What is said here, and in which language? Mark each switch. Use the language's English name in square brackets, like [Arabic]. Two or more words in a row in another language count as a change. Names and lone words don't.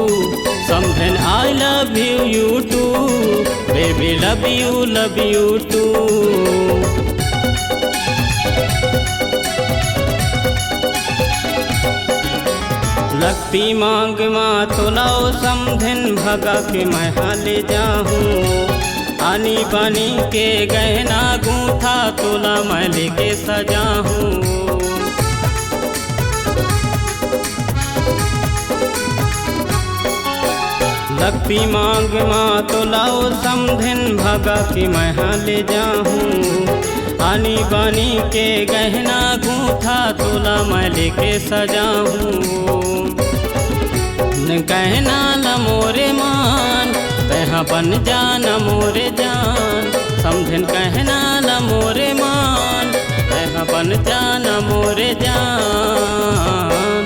[Chhattisgarhi] समधिन [English] I love you too, baby love you too। [Chhattisgarhi] लगती मांग माँ तोलाओ समधिन, भगा के मैं हाले जाहूँ। आनी बानी के गहना गूंथा, तोला मैं लेके सजाहूँ। लगती मांग माँ तोलाओ समधिन, भगा के मैं हाले जाहूँ। आनी बानी के गहना गूंथा, तोला मैं लेके सजाहूँ। कहना न मोरे मान, तहाँ बन जाना मोरे जान। समधिन कहना न मोरे मान, तहाँ बन जाना मोरे जान।